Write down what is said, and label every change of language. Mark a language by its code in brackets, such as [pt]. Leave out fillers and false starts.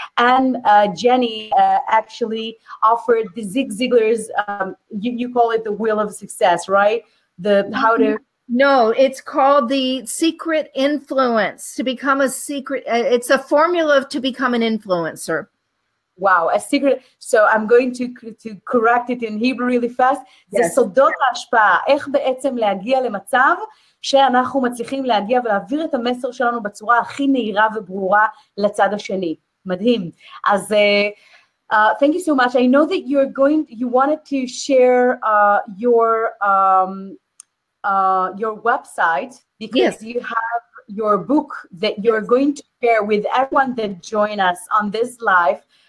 [en] And Janie actually offered the Ziglar's, you call it the wheel of success, right? No, it's called the secret influence to become a secret. It's a formula to become an influencer. Wow, a secret. So I'm going to correct it in Hebrew really fast. Yes. [he] זה סודות ההשפעה. איך בעצם להגיע למצב שאנחנו מצליחים להגיע ולהעביר את המסר שלנו בצורה הכי נהירה וברורה לצד השני. מדהים. [en] אז thank you so much. I know that you wanted to share your website because you have your book that you're going to share with everyone that join us on this live.